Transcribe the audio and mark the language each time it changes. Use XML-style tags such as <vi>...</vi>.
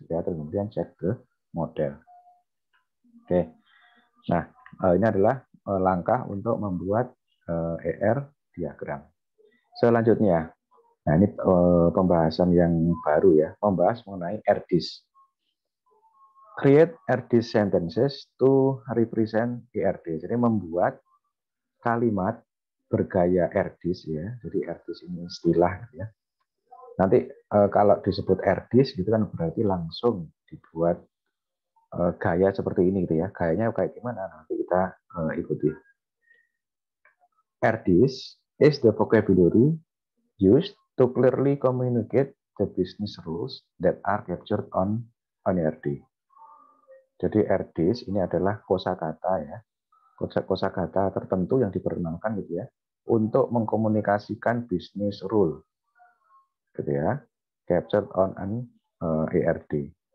<id>Ya, terus kemudian cek ke model. Oke, nah ini adalah langkah untuk membuat ER diagram. Selanjutnya, nah ini pembahasan yang baru ya, membahas mengenai ERDIS.</id> <en>Create ERDIS sentences to represent ERD.</en> <id>Jadi membuat kalimat bergaya ERDIS ya. Jadi ERDIS ini istilah ya. Nanti kalau disebut ERDIS gitu kan berarti langsung dibuat gaya seperti ini gitu ya. Gayanya kayak gimana? Nanti kita ikuti.</id> <en>ERDIS is the vocabulary used to clearly communicate the business rules that are captured on ERD.</en> <id>Jadi ERDIS ini adalah kosakata ya, kosakata tertentu yang diperkenalkan gitu ya, untuk mengkomunikasikan business rule, gitu ya,</id> <en>captured on an ERD.</en>